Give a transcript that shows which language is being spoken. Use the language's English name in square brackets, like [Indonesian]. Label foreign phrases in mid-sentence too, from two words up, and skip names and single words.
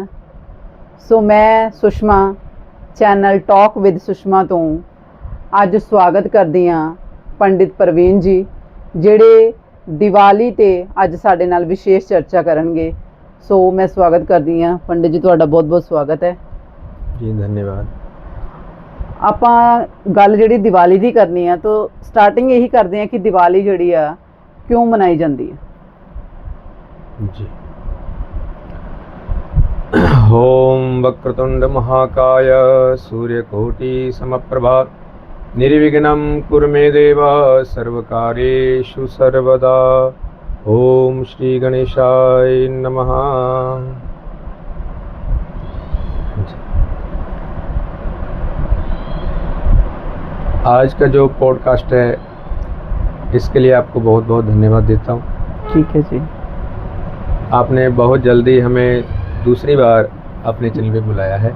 [Punjabi] ਸੋ ਮੈਂ ਸੁਸ਼ਮਾ ਚੈਨਲ ਟਾਕ ਵਿਦ ਸੁਸ਼ਮਾ ਤੋਂ ਅੱਜ ਸਵਾਗਤ ਕਰਦੀ ਹਾਂ ਪੰਡਿਤ ਪ੍ਰਵੀਨ ਜੀ, ਜਿਹੜੇ ਦੀਵਾਲੀ ਤੇ ਅੱਜ ਸਾਡੇ ਨਾਲ ਵਿਸ਼ੇਸ਼ ਚਰਚਾ ਕਰਨਗੇ। ਸੋ ਮੈਂ ਸਵਾਗਤ ਕਰਦੀ ਹਾਂ ਪੰਡਿਤ ਜੀ, ਤੁਹਾਡਾ ਬਹੁਤ ਬਹੁਤ ਸਵਾਗਤ ਹੈ ਜੀ। ਧੰਨਵਾਦ। ਆਪਾਂ ਗੱਲ ਜਿਹੜੀ ਦੀਵਾਲੀ ਦੀ ਕਰਨੀ ਆ ਤਾਂ ਸਟਾਰਟਿੰਗ ਇਹੀ ਕਰਦੇ ਹਾਂ ਕਿ ਦੀਵਾਲੀ ਜਿਹੜੀ ਆ ਕਿਉਂ ਮਨਾਈ ਜਾਂਦੀ ਹੈ [Hindi] जी। [Sanskrit] ओम वक्रतुंड महाकाय सूर्यकोटि समप्रभा निर्विघ्नं कुरु मे देव सर्वकार्येषु सर्वदा। ओम श्री गणेशाय नमः। [Hindi] आज का जो पॉडकास्ट है इसके लिए आपको बहुत बहुत धन्यवाद देता हूँ। ठीक है जी। आपने बहुत जल्दी हमें दूसरी बार अपने चैनल पे बुलाया है